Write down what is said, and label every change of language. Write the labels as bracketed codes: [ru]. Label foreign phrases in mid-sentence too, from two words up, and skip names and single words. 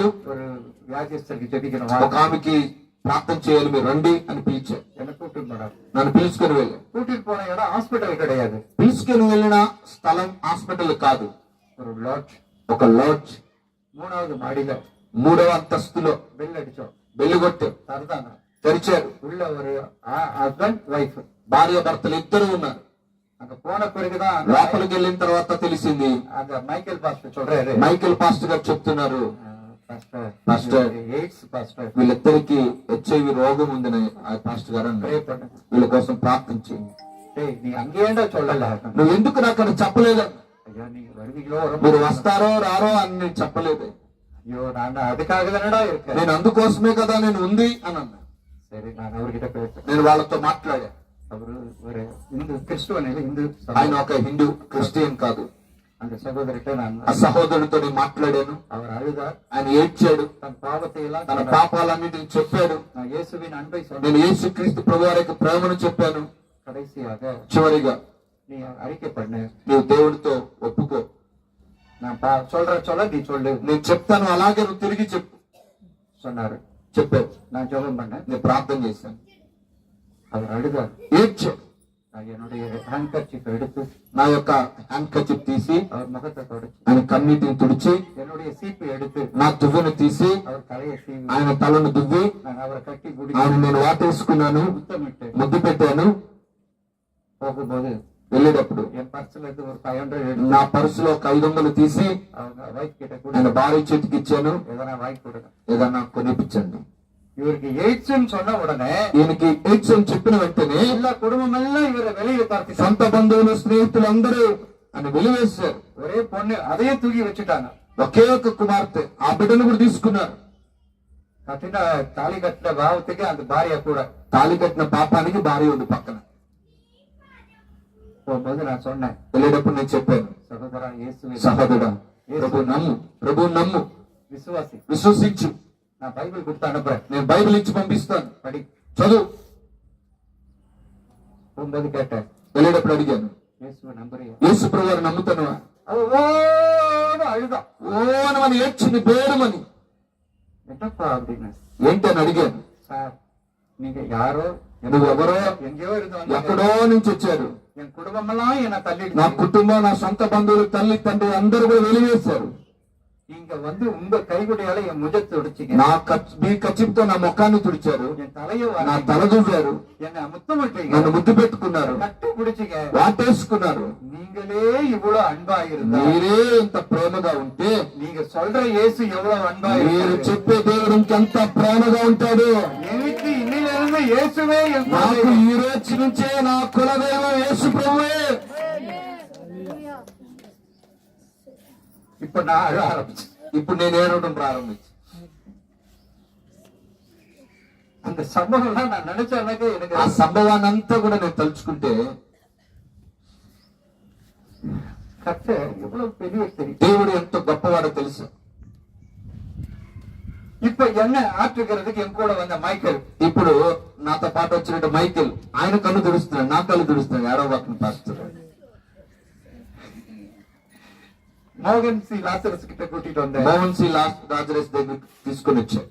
[ta] ஒரு வியாதிஸ்தருக்கு ஜெபிக்கணும், [te] ఒక ఆమెకి ప్రార్థన చేయాలి, మీరు రండి అని పిలిచాడు. [ta] என்ன கூட்டிட்டு போனாரு. [te] నన్ను పిలుచుకొని వెళ్ళాను. [ta] கூட்டிட்டு போன இடம் హాస్పిటల్ கிடையாது. [te] పిలుచుకొని వెళ్ళిన స్థలం హాస్పిటల్ కాదు, [ta] ஒரு லாட்ஜ். [te] ఒక లాడ్జ్. [ta] 3வது மாடியில [te] 3వ అంతస్తులో [ta] பெல் அடிச்சோம். [te] వెలుగొట్టారు, [ta] திறந்தாங்க. [te] తెరిచారు. [ta] உள்ள ஒரு [en] husband wife, [te] భార్య భర్తలు ఇద్దరు ఉన్నారు. [ta] அங்க போன பிறகுதான் [te] లోపలికి వెళ్ళిన తర్వాత తెలిసింది. [ta] அந்த மைக்கேல் பாஸ்டர் சொல்றாரு, [te] మైకేల్ పాస్టర్ గారు చెప్తున్నారు, [en] pastor AIDS pastor [te] వీళ్ళిద్దరికి హెచ్ఐవి రోగం ఉందని ఆ పాస్టర్ గారు అన్నారు. [ta] ப்ரே பண்ணுங்க. [te] వీళ్ళ కోసం ప్రార్థన చేయండి. [ta] டேய், நீ அங்கேண்டா சொல்லல. [te] నువ్వు ఎందుకు నాకు అని చెప్పలేదు? [ta] ஐயா, நீங்க வருவீங்களோ [te] మీరు వస్తారో రారో అని నేను చెప్పలేదు. [ta] ஐயோ, நான் அதுக்காக தானடா இருக்கேன். [te] నేను అందుకోసమే కదా నేను ఉంది అని అన్నా. [ta] சரி, நான் அவர்கிட்ட பேசுறேன். [te] నేను వాళ్ళతో మాట్లాడా. [ta] அவரு ஒரு இந்து கிறிஸ்துவன், இந்து [te] ఆయన ఒక హిందూ క్రిస్టియన్ కాదు. [ta] அந்த சகோதரிட்ட நான் [te] ఆ సహోదరుడితో నేను మాట్లాడాను. [ta] அவர் அழுதார். [te] ఆయన ఏడ్చాడు, [ta] தன் பாவத்தை எல்லாம் [te] తన పాపాలన్నిటిని చెప్పాడు. [ta] நான் இயேசுவின் அன்பை சொன்னேன். [te] నేను యేసుక్రీస్తు ప్రభు వారి యొక్క ప్రేమను చెప్పాను. [ta] கடைசியாக [te] చివరిగా [ta] நீ அறிக்கை பண்ணு, [te] నువ్వు దేవుడితో ఒప్పుకో, [ta] நான் சொல்ல நீ சொல்லு [te] నేను చెప్తాను అలాగే నువ్వు తిరిగి చెప్పు [ta] சொன்னாரு. [te] చెప్పాడు. [ta] நான் ஜெபம் பண்ணேன். [te] నేను ప్రార్థన చేశాను. [ta] அவர் அழுதார். [te] ఏడ్చాడు. [ta] நான் என்னுடைய ஹேண்ட்கர்ச்சீஃப் எடுத்து [te] నా యొక్క [en] hand kerchief [te] తీసి [ta] அவர் முகத்தை தொடச்சு, [te] ఆయన కన్నీటిని తుడిచి [ta] என்னுடைய சீப்பு எடுத்து [te] నా దువ్వెను తీసి [ta] அவர் தலையை சீவி [te] ఆయన తలను దువ్వి [ta] நான் அவரை கட்டி [te] ఆయన [ta] குடி [te] నేను వాటేసుకున్నాను, [ta] முத்தமிட்டு [te] ముద్దు పెట్టాను. [ta] போகும்போது [te] వెళ్ళేటప్పుడు [ta] என் பர்ஸ்ல இருந்து ஒரு 500 எடுத்து [te] నా పర్సులో ఒక 500 తీసి [ta] அவங்க வைஃப் கிட்ட கூட [te] ఆయన భార్య చేతికి ఇచ్చాను. [ta] எதனா வாங்கி கொடுங்க. [te] ఏదన్నా కొనిపించండి. [ta] இவருக்கு எய்ட்ஸ் சொன்ன உடனே [te] ఈయనకి ఎయిడ్స్ అని చెప్పిన వెంటనే [ta] எல்லா குடும்பம் எல்லாம் இவரை வெளியே பார்த்து [te] సొంత బంధువులు స్నేహితులు అందరూ అని వెలివేశారు. [ta] ஒரே பொண்ணு அதையே தூக்கி வச்சுட்டாங்க. [te] ఒకే ఒక కుమార్తె, ఆ బిడ్డను కూడా తీసుకున్నారు. [ta] கட்டின தாலி கட்டின பாவத்துக்கு அந்த பாரிய கூட [te] తాళి కట్టిన పాపానికి భార్య ఉంది పక్కన. [ta] போகும்போது நான் சொன்னேன், [te] వెళ్ళేటప్పుడు నేను చెప్పాను, [ta] சகோதரா இயேசுவே [te] సహోదరుడా, ప్రభు నమ్ము, [ta] விசுவாசி, [te] విశ్వసించు. [ta] நான் பைபிள் கொடுத்து அனுப்புறேன், [te] నేను బైబిల్ ఇచ్చి పంపిస్తాను, [ta] படி. [te] చదువు. [ta] போகும்போது கேட்டேன், [te] వెళ్ళేటప్పుడు అడిగాను, [ta] இயேசுவை நம்புறியா? [te] యేసు ప్రభు వారు నమ్ముతానువా? [ta] ஓன்னு அழுதான். [te] ఓనమని ఏడ్చింది, పేరుమని. [ta] என்னப்பா அப்படின்னு. [te] ఏంటి అని అడిగాను. [ta] சார், நீங்க யாரோ [te] నువ్వు ఎవరో [ta] எங்கேயோ இருந்து வந்தீங்க. [te] ఎక్కడో నుంచి వచ్చారు. [ta] என் குடும்பம் எல்லாம் என்ன தள்ளிட்டு [te] నా కుటుంబం, నా సొంత బంధువులు, తల్లి తండ్రి అందరూ కూడా వెలివేశారు. [ta] நீங்க வந்து உங்க கைகுடியால என் முஜத்தை உடைச்சிங்க. [te] మీ కచ్చిపుతో నా ముఖాన్ని తుడిచారు, [ta] என் தலையை [te] నా తల దువ్వారు, [ta] என்னை முத்தமிட்டீங்க, [te] నన్ను ముద్దు పెట్టుకున్నారు, [ta] கட்டி பிடிச்சிங்க. [te] వాటేసుకున్నారు. [ta] நீங்களே இவ்வளவு அன்பா இருந்தா, [te] మీరే ఇంత ప్రేమగా ఉంటే [ta] நீங்க சொல்ற இயேசு எவ்வளவு அன்பா [te] మీరు [ta] இருக்காரு. [te] చెప్పే దేవుడు ఇంకెంత ప్రేమగా ఉంటాడు. [ta] எனக்கு இன்னிலிருந்து இயேசுவே என் [te] నాకు [ta] குலதெய்வம். [te] ఈ రోజు నుంచే నా కులదైవం యేసు ప్రభువే. [ta] இப்ப நான் அழ ஆரம்பிச்சேன். [te] ఇప్పుడు నేను ఏడవడం ప్రారంభించి [ta] அந்த சம்பவம் நான் நினைச்சாக்க எனக்கு [te] ఆ సంభవాన్ని అంతా కూడా నేను తలుచుకుంటే [ta] கர்த்தர் எவ்வளவு பெரிய தெரியும். [te] దేవుడు ఎంత గొప్పవాడో తెలుసు. [ta] இப்ப என்ன ஆற்றுகிறதுக்கு என் கூட வந்த மைக்கேல், [te] ఇప్పుడు నాతో పాటు వచ్చినట్టు మైకేల్, ఆయన కళ్ళు తుడుస్తున్నాడు, నా కళ్ళు తుడుస్తున్నాడు. ఏడవబాకని పాస్టర్. [ta] மோகன் சி லாசரஸ் கிட்ட கூட்டிட்டு வந்தேன். [te] మోహన్ సి రాజరేష్ దగ్గర తీసుకుని వచ్చాడు.